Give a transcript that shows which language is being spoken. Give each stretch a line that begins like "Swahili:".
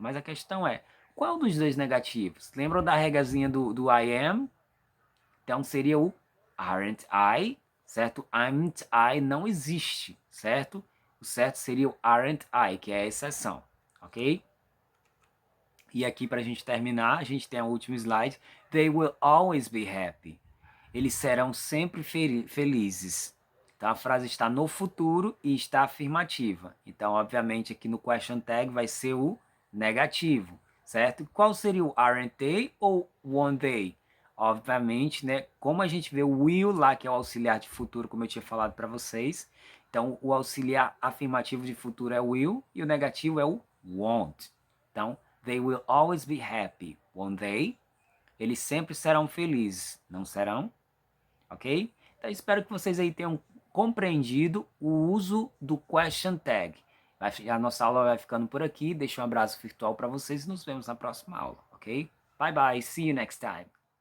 Portuguese: Mas a questão é, qual dos dois negativos? Lembram da regazinha do I am? Então seria o aren't I, certo? Aren't I não existe, certo? O certo seria o aren't I, que é a exceção, ok? E aqui para a gente terminar, a gente tem o último slide.
English: They will always be happy.
Portuguese: Eles serão sempre felizes. Então a frase está no futuro e está afirmativa. Então, obviamente, aqui no question tag vai ser o negativo, certo? Qual seria o aren't they ou won't they? Obviamente, né? Como a gente vê o will lá, que é o auxiliar de futuro, como eu tinha falado para vocês. Então, o auxiliar afirmativo de futuro é o will e o negativo é o won't.
English: Então, they will always be happy, won't they?
Portuguese: Eles sempre serão felizes, não serão? Ok? Então, espero que vocês aí tenham compreendido o uso do question tag. A nossa aula vai ficando por aqui. Deixo um abraço virtual para vocês e nos vemos na próxima aula, ok?
English: Bye bye, see you next time.